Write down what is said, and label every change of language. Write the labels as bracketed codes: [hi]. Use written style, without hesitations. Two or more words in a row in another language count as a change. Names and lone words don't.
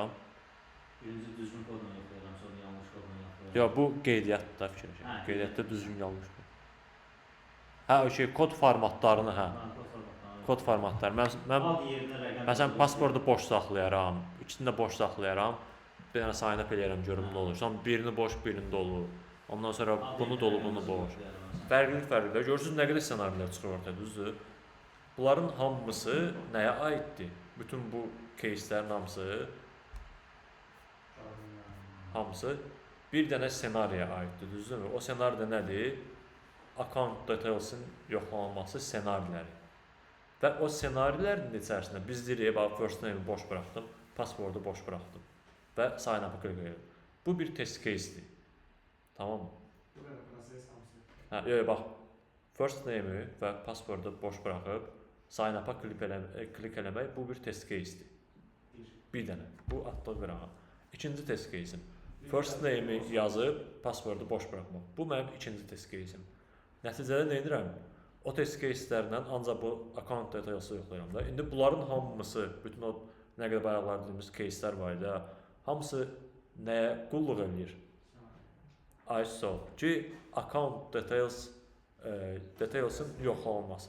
[az] Birinci düzgün kodla yoxlayıram, sonra yanlış kodla yoxlayıram. yox, bu qeydiyyatda fikirləşir. Hə, Qeydiyyatda düzgün yanlış. Hə, okey, kod formatlarını, hə. Kod formatlarını. Kod formatları. Mən Ad yerinə rəqəm. məsələn pasportu boş saxlayaram, ikisini də boş saxlayaram. Bir dənə sign up eləyərəm görüm nə olur. Sonra birini boş, birini dolu. Ondan sonra bunu dolu, bunu boş. Fərqli. Görürsüz nə qədər ssenarilər çıxır ortaya, düzdür? Bunların hamısı nəyə aiddir? Bütün bu кейslərin hamısı bir dənə ssenariyə aiddir, düzdürmü? O ssenari də nədir? [en] Account details'ın [az] yoxlanılması ssenariləri. Və o ssenarilərin içərisində biz deyirik, bax, [en] first name [az] boş buraxdım, pasportu boş buraxdım və [en] sign up-ı [az] klik edirəm. Bu bir [en] test case-dir. [az] Tamam mı? Bu qədər proses hamısı. Hə, bax, [en] first name-i [az] və pasportu boş buraxıb [en] sign up-a [az] klik eləmək bu bir [en] test case-dir. [az] Bir dənə. Bu atdıq qırağa. İkinci [en] test case-im. First name-i [az] yazıb pasportu boş buraxmaq. Bu mənim ikinci [en] test case-im. [az] Nəticədə nə edirəm? O [en] test case-lərlə [az] ancaq bu [en] account details'ı [az] yoxlayıram da. İndi bunların hamısı, bütün o nə qədər bayaqlar dediyimiz case-lər var idi, hamısı nəyə qulluq eləyir? ISO ki, [en] account details'ın [az] yoxlanılması.